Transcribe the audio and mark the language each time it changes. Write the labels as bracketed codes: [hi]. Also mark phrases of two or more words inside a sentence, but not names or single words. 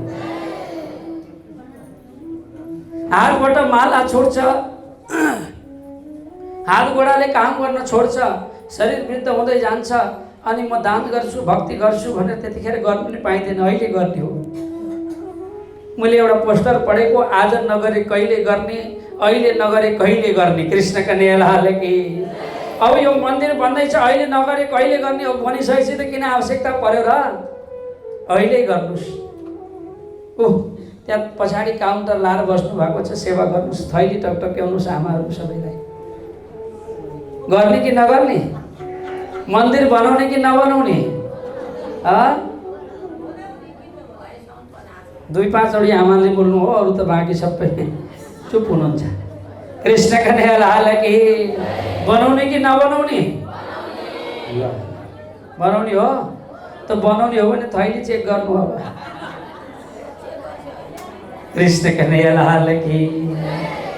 [ne] हातबाट माला छोड्छ, हात गोडाले काम गर्न छोड्छ, शरीर वृद्ध हुँदै जान्छ, अनि म दान गर्छु, भक्ति गर्छु भनेर त्यतिखेर गर्नु पनि पाइँदैन। अहिले गर्ने हो। मैले एउटा पोस्टर पढेको, आज नगरे कहिले गर्ने, अहिले नगरे कहिले गर्ने। [hi] कृष्ण कन्हैया लाल की। [ne] अब यो मन्दिर बन्दैछ, अहिले नगरे कहिले गर्ने हो भनिसकेपछि त किन आवश्यकता पर्यो र? अहिले गर्नुहोस्। ओह, त्यहाँ पछाडि काउन्टर लाएर बस्नु भएको छ, सेवा गर्नुहोस्, थैली टकटक्याउनुहोस् आमाहरू सबैलाई। गर्ने कि नगर्ने? मन्दिर बनाउने कि नबनाउने? 2-5 आमाले बोल्नु हो, अरू त बाँकी सबै चुप हुनुहुन्छ। [hi] कृष्ण कन्हैया लाल की। [ne] बनाउने कि नबनाउने? बनाउने हो त बनाउने हो भने थैली चेक गर्नु अब। [hi] कृष्ण कन्हैया लाल की।